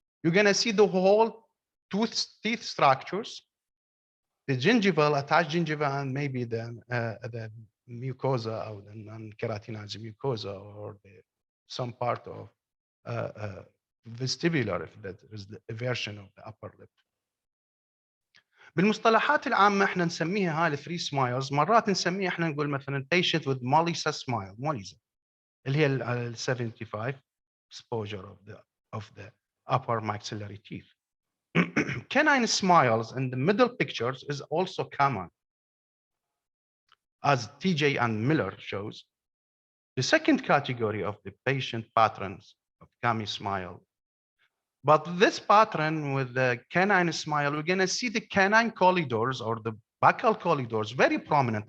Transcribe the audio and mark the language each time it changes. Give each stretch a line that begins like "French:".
English: You're going to see the whole teeth structures, the gingival, attached gingiva, and maybe the mucosa or the non-keratinized mucosa, or some part of vestibular, if that is the version of the upper lip.
Arabic: بالمصطلحات العامة احنا نسميها هاي الثري سمايلز، مرات نسميها احنا نقول مثلا
English: patient with Molisa smile،
Arabic: موليزا اللي هي ال 75
English: exposure of the upper maxillary teeth. Canine smiles in the middle pictures is also common, as TJ and Miller shows. The second category of the patient patterns of gummy smile. But this pattern with the canine smile, we're going to see the canine corridors or the buccal corridors very prominent.